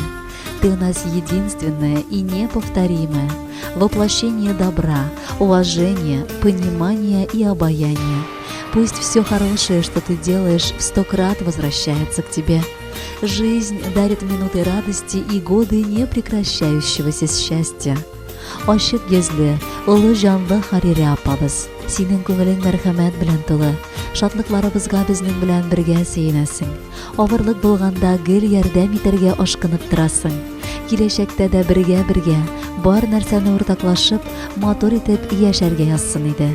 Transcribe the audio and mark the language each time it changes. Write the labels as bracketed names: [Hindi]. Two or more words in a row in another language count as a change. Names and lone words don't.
[Russian] Ты у нас единственная и неповторимая, воплощение добра, уважения, понимания и обаяния. Пусть все хорошее, что ты делаешь, в 100 крат возвращается к тебе. Жизнь дарит минуты радости и годы непрекращающегося счастья. [Tatar] Ашык йөзле, улы жанлы Харире апабыз, синең күңелең мәрхәмәт белән тулы, шатлыкларыбызга безнең белән бергә сөенәсең. Авырлык булганда гел ярдәм итәргә ашкынып торасың. Киләчәктә дә бергә бар нәрсәне уртаклашып, матур итеп яшәргә язсын иде.